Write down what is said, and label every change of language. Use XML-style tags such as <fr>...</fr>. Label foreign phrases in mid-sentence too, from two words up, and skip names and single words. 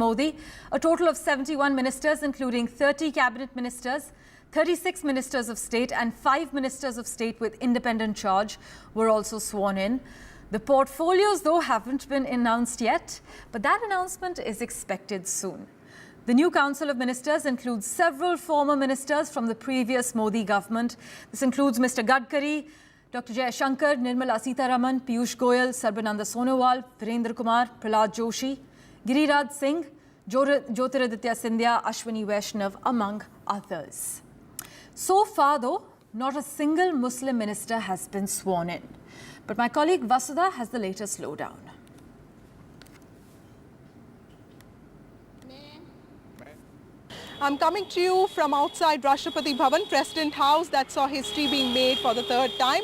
<en>Modi, a total of 71 ministers, including 30 cabinet ministers, 36 ministers of state and 5 ministers of state with independent charge were also sworn in. The portfolios, though, haven't been announced yet, but that announcement is expected soon. The new Council of Ministers includes several former ministers from the previous Modi government. This includes Mr. Gadkari, Dr. Jaishankar, Nirmala Sitharaman, Piyush Goyal, Sarbananda Sonowal, Virendra Kumar, Prahlad Joshi, Giriraj Singh, Jyotiraditya Scindia, Ashwini Vaishnav, among others. So far, though, not a single Muslim minister has been sworn in. But my colleague Vasudha has the latest lowdown. I'm coming to you from outside Rashtrapati Bhavan, President House, that saw history being made for the 3rd time.</en>